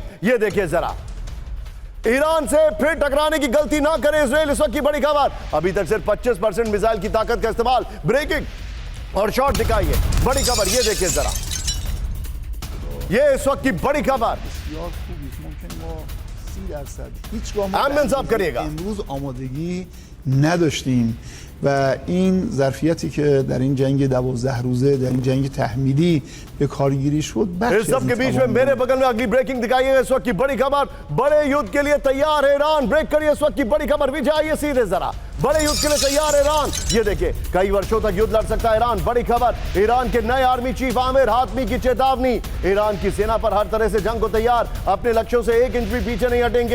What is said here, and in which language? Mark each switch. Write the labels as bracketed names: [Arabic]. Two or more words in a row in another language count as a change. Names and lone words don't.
[Hindi] ये देखिए जरा, ईरान से फिर टकराने की गलती ना करे इजराइल, इस वक्त की बड़ी खबर। अभी तक सिर्फ 25% मिसाइल की ताकत का इस्तेमाल। ब्रेकिंग और शॉट दिखाइए। बड़ी खबर, ये देखिए जरा, ये इस वक्त की बड़ी खबर। [Persian] امن [Hindi] साहब करिएगा। [Persian] امروز آمادگی نداشتیم و این ظرفیتی که در این جنگ 12 روزه، در این جنگ تحمیلی به کارگیری شد، [Hindi] इस सब के बीच में मेरे बगल में अगली ब्रेकिंग दिखाइए। इस वक्त की बड़ी खबर, बड़े युद्ध के लिए तैयार है ईरान। ब्रेक करिए। इस वक्त की बड़ी खबर, विजय आइए सीधे जरा। बड़े युद्ध के लिए तैयार है ईरान। ये देखिए, कई वर्षों तक युद्ध लड़ सकता है ईरान। बड़ी खबर, ईरान के नए आर्मी चीफ आमिर हातमी की चेतावनी। ईरान की सेना पर हर तरह से जंग को तैयार, अपने लक्ष्यों से 1 इंच भी पीछे नहीं हटेंगे।